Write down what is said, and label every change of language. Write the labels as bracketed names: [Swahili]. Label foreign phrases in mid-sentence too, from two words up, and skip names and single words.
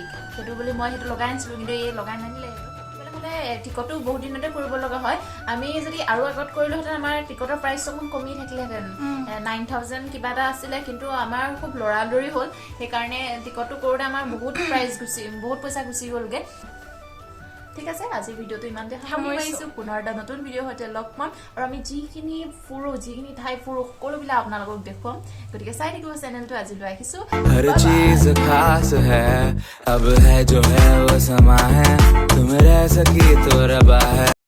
[Assamese] সেইটো বুলি মই সেইটো লগাই আনিছিলোঁ কিন্তু এই লগাই নানিলে মানে টিকটো বহুত দিনতে কৰিব লগা হয় আমি যদি আৰু আগত কৰিলোহেঁতেন আমাৰ টিকটৰ প্ৰাইচ অকণ কমি থাকিলেহেঁতেন 9,000 কিবা এটা আছিলে কিন্তু আমাৰ খুব লৰালৰি হ'ল সেইকাৰণে টিকটটো কৰোঁতে আমাৰ বহুত পইচা গুচি গ'লগৈ ঠিক আছে আজিৰ ভিডিঅ'টো ইমানতে সামৰিছোঁ পুনৰ এটা নতুন ভিডিঅ'ৰ সৈতে লগ পাম আৰু আমি যিখিনি ঠাই ফুৰোঁ সকলোবিলাক আপোনালোকক দেখুৱাম গতিকে চাই থাকিব চেনেলটো আজিলৈ আহিছোঁ [Hindi] हर चीज खास है अब है जो है वो समा है तुम रह सकी तो रबा है